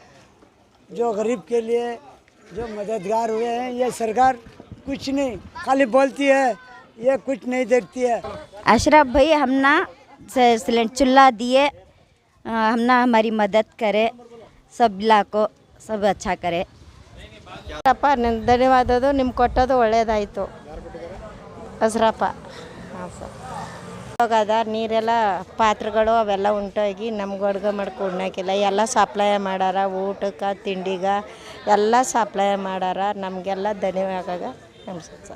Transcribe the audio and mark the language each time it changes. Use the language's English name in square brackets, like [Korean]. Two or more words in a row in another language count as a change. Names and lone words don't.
[Hindi] जो गरीब के लिए जो मददगार हुए हैं, ये सरकार कुछ नहीं खाली बोलती है, ये कुछ नहीं देखती है। अशरफ भाई हमना सिलेंडर चूल्हा दिए, हमना हमारी मदद करे, सब को सब अच्छा करे। [Kannada] ಧನ್ಯವಾದಗಳು, ನಿಮ್ಗೆ ಕೊಟ್ಟೋದು ಒಳ್ಳೆಯದಾಯಿತು ಅಶ್ರಫ. ಹಾಂ ಸರ್. ಹೋಗದ ನೀರೆಲ್ಲ ಪಾತ್ರೆಗಳು ಅವೆಲ್ಲ ಉಂಟೋಗಿ ನಮ್ಗೆ ಅಡುಗೆ ಮಾಡ್ಕೊಡ್ನಾಕಿಲ್ಲ, ಎಲ್ಲ ಸಪ್ಲೈ ಮಾಡಾರ, ಊಟಕ್ಕೆ ತಿಂಡಿಗೆ ಎಲ್ಲ ಸಪ್ಲೈ ಮಾಡಾರ, ನಮಗೆಲ್ಲ ಧನ್ಯವಾದ ನಮಸ್ಕಾರ ಸರ್.